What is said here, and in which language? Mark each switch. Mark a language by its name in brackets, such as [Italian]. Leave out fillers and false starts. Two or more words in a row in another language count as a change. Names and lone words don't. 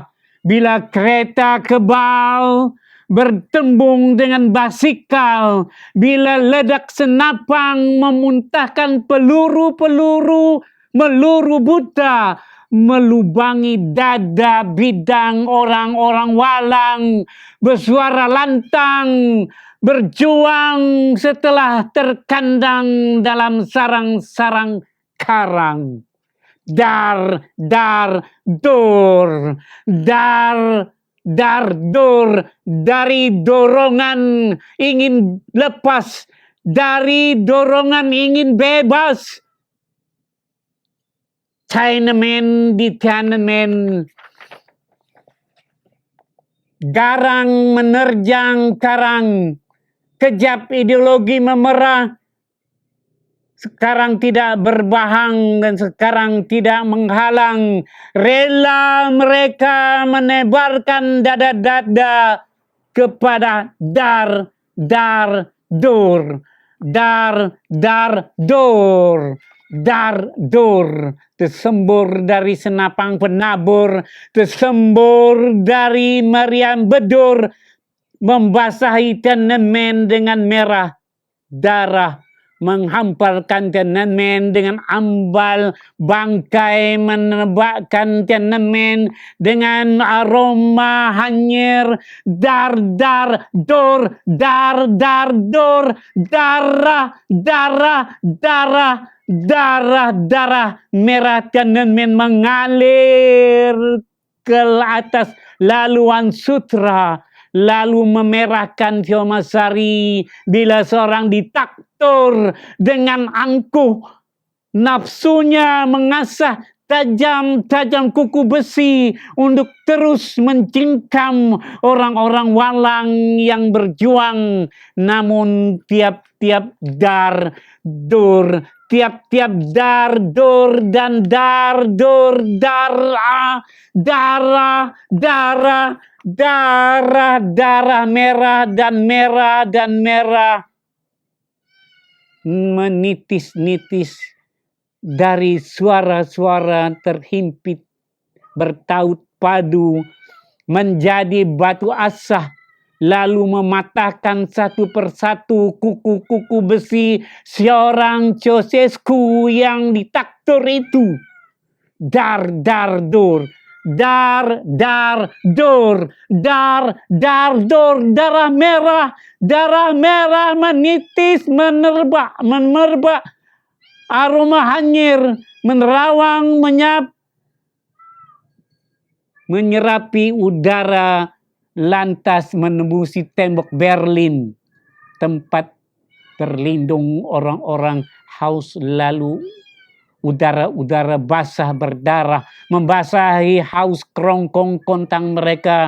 [Malay] Bila kereta kebal bertembung dengan basikal, bila ledak senapang memuntahkan peluru-peluru, meluru buta, melubangi dada bidang orang-orang walang, bersuara lantang, berjuang setelah terkandang dalam sarang-sarang karang. Dar, dar, dur. Dar, dar, dur. Dari dorongan ingin lepas. Dari dorongan ingin bebas. Chinaman di Tiananmen. Garang menerjang karang. Kejap ideologi memerah. Sekarang tidak berbahang dan sekarang tidak menghalang. Rela mereka menebarkan dada-dada kepada dar, dar, dur. Dar, dar, dur. Dar, dur. Tersembur dari senapang penabur. Tersembur dari meriam bedur. Membasahi Tiananmen dengan merah darah. Menghamparkan Tiananmen dengan ambal bangkai, menebakkan Tiananmen dengan aroma hanyir. Dar, dar, dur. Dar, dar, dur. Darah, darah, darah. Darah, darah merah Tiananmen mengalir ke atas laluan sutra. Lalu memerahkan Fiomasari bila seorang ditaktur dengan angkuh. Nafsunya mengasah tajam-tajam kuku besi untuk terus mencingkam orang-orang walang yang berjuang. Namun tiap-tiap dar, dur, tiap-tiap dar, dur, dan dar, dur, darah, darah, darah, darah, darah merah dan merah dan merah. Menitis-nitis dari suara-suara terhimpit bertaut padu menjadi batu asah, lalu mematahkan satu persatu kuku-kuku besi seorang Ceausescu yang ditaktur itu. Dar, dar, dur. Dar, dar, dur. Dar, dar, dur. Darah merah menitis, menerbak, aroma hanyir, menerawang, menyerapi udara, lantas menembusi tembok Berlin, tempat berlindung orang-orang haus, lalu udara-udara basah berdarah membasahi haus kerongkong kontang mereka.